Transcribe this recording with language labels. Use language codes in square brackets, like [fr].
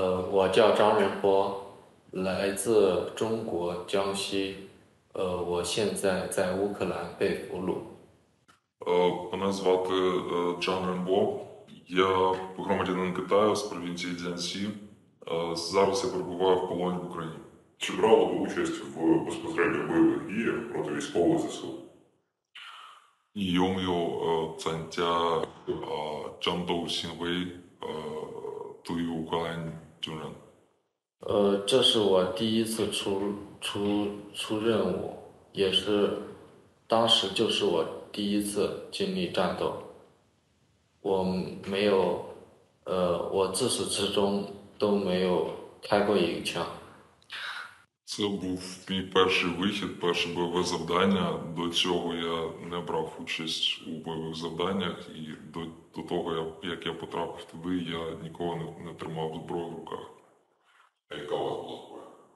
[zh] 我叫张仁波，来自中国江西。我现在在乌克兰被俘虏。 [uk] Мене звати Джан Ренбо. Я громадянин Китаю з провінції Цзянсі. Зараз я перебуваю в полоні в Україні. Чи брали ви участь в безпосередньо бойових діях проти військових ЗСУ? [zh] 你有没有参加战斗行为对于乌克兰军人？这是我第一次出任务，也是当时就是我第一次经历战斗。我没有，我自始至终都没有开过一个枪。 [uk] Це був мій перший вихід, перше бойове завдання. До цього я не брав участь у бойових завданнях, і до того, як я потрапив туди, я ніколи не тримав зброю в руках. А яка у вас була зброя?